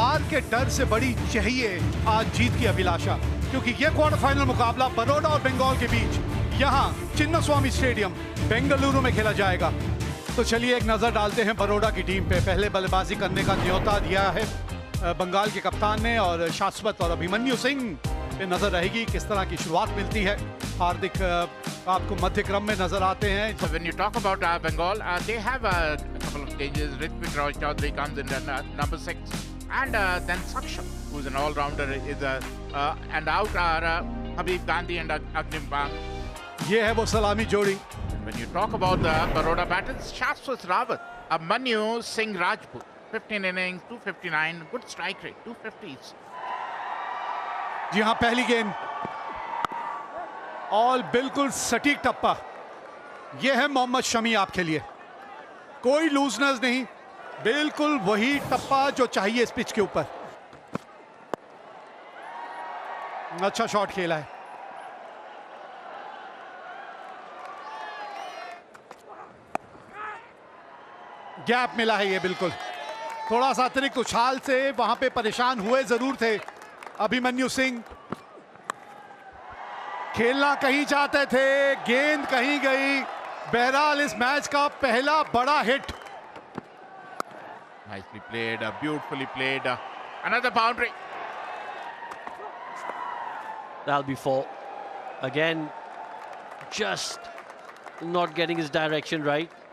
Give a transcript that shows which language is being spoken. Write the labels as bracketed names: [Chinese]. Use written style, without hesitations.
[Hindi] के डर से बड़ी चाहिए आज जीत की अभिलाषा, क्योंकि ये क्वार्टर फाइनल मुकाबला बड़ौदा और बंगाल के बीच यहाँ चिन्नास्वामी स्टेडियम बेंगलुरु में खेला जाएगा। तो चलिए एक नजर डालते हैं बड़ौदा की टीम पे। पहले बल्लेबाजी करने का न्योता दिया है बंगाल के कप्तान ने, और शाश्वत और अभिमन्यु सिंह पे नजर रहेगी किस तरह की शुरुआत मिलती है। हार्दिक आपको मध्य क्रम में नजर आते हैं। [English] So when you talk about Bengal, they have a couple of changes. Ritvik Roy Chaudhary comes in at number 6, and then Saksham, who's an all-rounder, is and out are Habib Gandhi and Agnim Bang. [Hindi] ये है वो सलामी जोड़ी। [English] When you talk about the Baroda batters, Shashwat Rawat, Abhimanyu Singh Rajput, 15 innings, 259, good strike rate, 250s. [Hindi] जी हाँ, पहली गेंद और बिल्कुल सटीक टप्पा। यह है मोहम्मद शमी आपके लिए, कोई लूजनेस नहीं, बिल्कुल वही टप्पा जो चाहिए इस पिच के ऊपर। अच्छा शॉट खेला है। गैप मिला है, ये बिल्कुल थोड़ा सा अतिरिक्त उछाल से वहां पे परेशान हुए जरूर थे अभिमन्यु सिंह। खेलना कहीं चाहते थे, गेंद कहीं गई। बहरहाल इस मैच का पहला बड़ा hit. [English] Nicely played, beautifully played. Another boundary. That'll be 4. Again, just not getting his direction right.